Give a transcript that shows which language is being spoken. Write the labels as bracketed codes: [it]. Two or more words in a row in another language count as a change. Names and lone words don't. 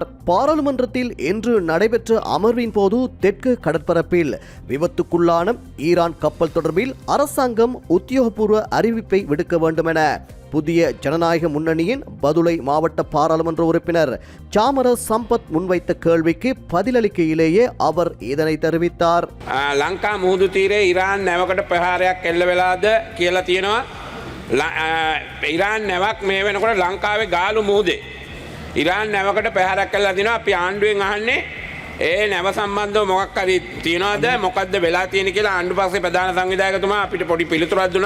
[ta] பாராளுமன்றத்தில் இன்று நடைபெற்ற அமர்வின் போது தெற்கு கடற்பரப்பில் விபத்துக்குள்ளான ஈரான் கப்பல் தொடர்பில் அரசாங்கம் உத்தியோகபூர்வ அறிவிப்பை விடுக்க வேண்டும் என புதிய ஜனநாயக முன்னணியின் பதுளை மாவட்ட பாராளுமன்ற உறுப்பினர் சாமர சம்பத் முன்வைத்த கேள்விக்கு பதிலளிக்கையிலேயே அவர் இதனை தெரிவித்தார். [si] லங்கா මුහුදු තීරයේ ඉරාන් නැවකට ප්‍රහාරයක් එල්ල වෙලාද කියලා තියෙනවා. ඉරාන් නැවක් මේ වෙනකොට ලංකාවේ ගාලු මුහුදේ ඉරාන් නැවකට ප්‍රහාරයක් කළා දිනවා. අපි ආණ්ඩුවෙන් අහන්නේ ඒ නැව සම්බන්ධව මොකක් හරි තියනවද, මොකද්ද වෙලා තියෙන්නේ කියලා ආණ්ඩු පක්ෂේ ප්‍රධාන සංවිධායකතුමා අපිට පොඩි පිළිතුරක් දුන්නා.